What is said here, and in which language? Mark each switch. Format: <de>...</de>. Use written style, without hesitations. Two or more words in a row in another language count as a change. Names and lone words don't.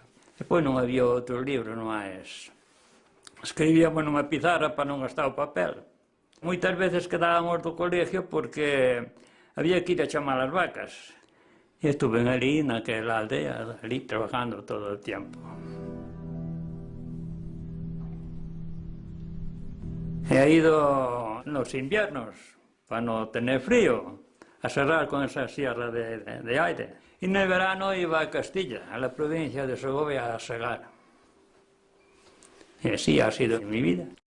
<gl>Depois non había outros libros máis. Escribíamos nunha pizarra para non gastar o papel. Moitas veces quedábamos do colegio porque había que ir a chamar as vacas. E estuve ali, naquela aldea, ali trabajando todo o tempo.</gl> <es>He ido nos inviernos, para no tener frío, a serrar con esa sierra de aire. Y en el verano iba a Castilla, a la provincia de Segovia, a segar. Y así ha sido mi vida.</es>